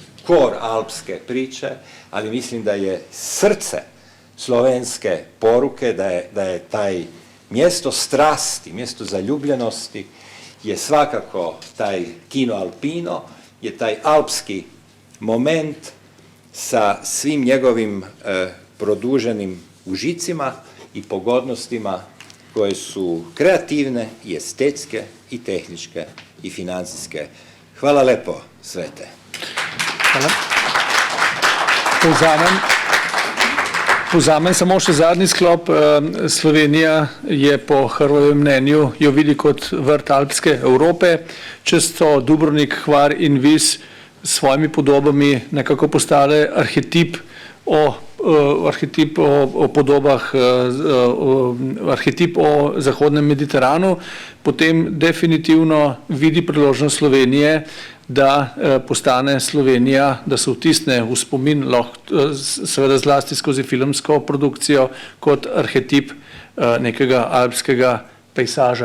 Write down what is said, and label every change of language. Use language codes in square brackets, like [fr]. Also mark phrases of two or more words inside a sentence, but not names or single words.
[hr] kor alpske priče, ali mislim da je srce slovenske poruke, da je taj mjesto strasti, mjesto zaljubljenosti je svakako taj kino alpino, je taj alpski moment sa svim njegovim produženim užicima i pogodnostima koje su kreativne i estetske i tehničke i financijske. [sl] Hvala lepo, Svete. Hvala. Povzamem samo še zadnji sklop. Slovenija je po Hrvojevem mnenju jo vidi kot vrt alpske Evrope. Čez to Dubrovnik, Hvar in Vis s svojimi podobami nekako postale arhetip o podobah, arhetip o Zahodnem Mediteranu, potem definitivno vidi priložnost Slovenije, da postane Slovenija, da se vtisne v spomin, seveda zlasti skozi filmsko produkcijo, kot arhetip nekega alpskega pejsaža.